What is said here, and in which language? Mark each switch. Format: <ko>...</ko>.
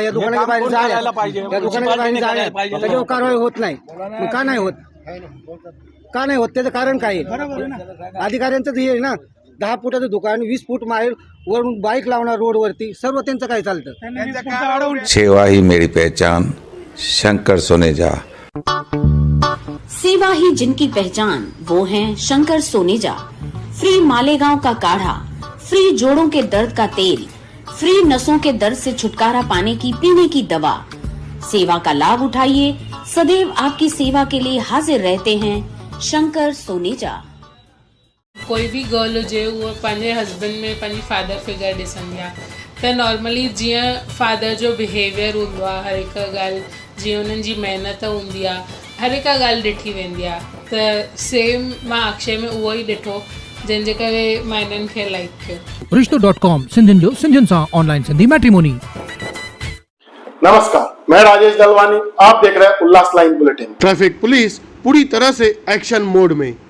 <mr>या दुकानाच्या बाहेर जायला पाहिजे. या दुकानाच्या बाहेर जायला त्याच्यावर कारवाई होत नाही. का नाही होत? का नाही होत? त्याचं कारण काय आहे? अधिकाऱ्यांचं हे आहे ना, 10 फुटाचं दुकान, 20 फूट माहेर वरून बाईक लावणार रोडवरती, सर्व त्यांचं काय चालतं?</mr> <hi>सेवा ही मेरी पहचान, शंकर सोनेजा. सेवा ही जिनकी पहचान, वो हैं शंकर सोनेजा. फ्री मालेगांव का काढ़ा, फ्री जोड़ों के दर्द का तेल, फ्री नसों के दर्द से छुटकारा पाने की पीने की दवा. सेवा का लाभ उठाइए. सदैव आपकी सेवा के लिए हाजिर रहते हैं शंकर सोनेजा.</hi> <sd>कोई भी गर्ल हुजे उहो पंहिंजे हस्बैंड में पंहिंजी फादर फिगर ॾिसंदी आहे. त नॉर्मली जीअं फादर जो बिहेवियर हूंदो आहे, हर हिकु ॻाल्हि जीअं उन्हनि जी महिनत हूंदी आहे, हर हिकु ॻाल्हि ॾिठी वेंदी आहे. त सेम मां अक्षय में उहो ई ॾिठो, जंहिंजे करे मां हिननि खे लाइक कयो. रिश्तो.com सिंधियुनि जो सिंधियुनि सां ऑनलाइन सिंधी मैट्रिमोनी.</sd> <hi>नमस्कार, मैं राजेश दलवानी. आप देख रहे हैं उल्लास लाइन बुलेटिन. ट्रैफिक पुलिस पूरी तरह से एक्शन मोड में.</hi>